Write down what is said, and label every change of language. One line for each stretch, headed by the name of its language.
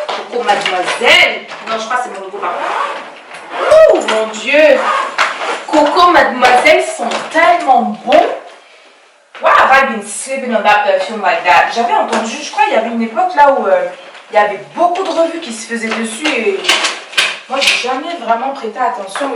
French: Coco Mademoiselle. Non, je crois que c'est mon nouveau parfum. Oh mon Dieu. Coco Mademoiselle sont tellement bons.
English: Why have I been sleeping on that perfume like that?
French: J'avais entendu, je crois qu'il y avait une époque là où il y avait beaucoup de revues qui se faisaient dessus et moi j'ai jamais vraiment prêté attention.